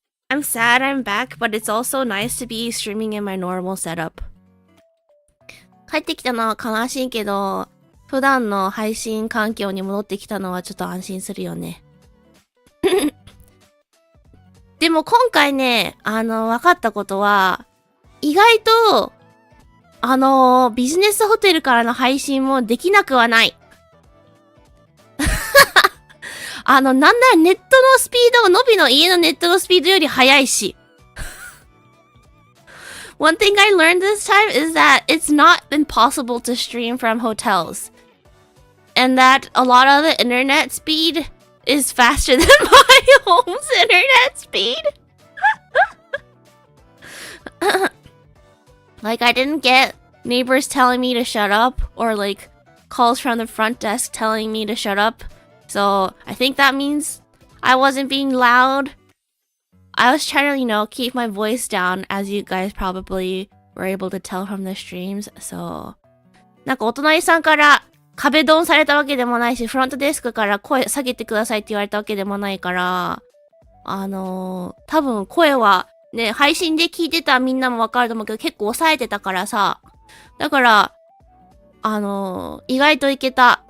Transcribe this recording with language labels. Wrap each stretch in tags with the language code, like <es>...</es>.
<en>I'm sad I'm back, but it's also nice to be streaming in my normal setup.</en> <ja>帰ってきたのは悲しいけど、普段の配信環境に戻ってきたのはちょっと安心するよね。でも今回ね、分かったことは、意外と、ビジネスホテルからの配信もできなくはない。なんならネットのスピード、のびの家のネットのスピードより速いし。</ja> <en>One thing I learned this time is that it's not impossible to stream from hotels. And that a lot of the internet speed is faster than my home's internet speed. Like, I didn't get neighbors telling me to shut up or like calls from the front desk telling me to shut up. So I think that means I wasn't being loud. I was trying to, keep my voice down, as you guys probably were able to tell from the streams.</en> <ja>So, なんかお隣さんから壁ドンされたわけでもないし、フロントデスクから声下げてくださいって言われたわけでもないから、多分声はね、配信で聞いてたみんなもわかると思うけど、結構抑えてたからさ。だから、意外といけた。</ja>